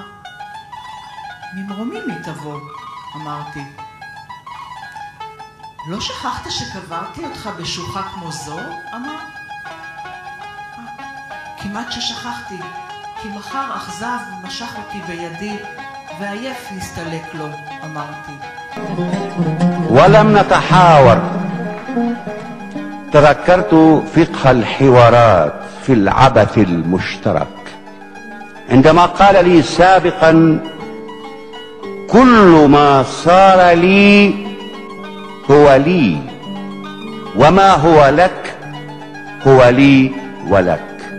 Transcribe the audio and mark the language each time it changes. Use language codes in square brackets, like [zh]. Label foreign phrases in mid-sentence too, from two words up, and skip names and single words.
[he] ממרומים היא תבוא, אמרתי. לא שכחת שקברתי אותך בשוחה כמו זו? אמר. כמעט ששכחתי, כי מחר אכזב משך אותי בידי ועייף נסתלק לו, אמרתי. [ar] ولم نتحاور. تذكرت فقه الحوارات في العبث المشترك عندما قال لي سابقا: كل ما صار لي هو لي، وما هو لك هو لي ولك.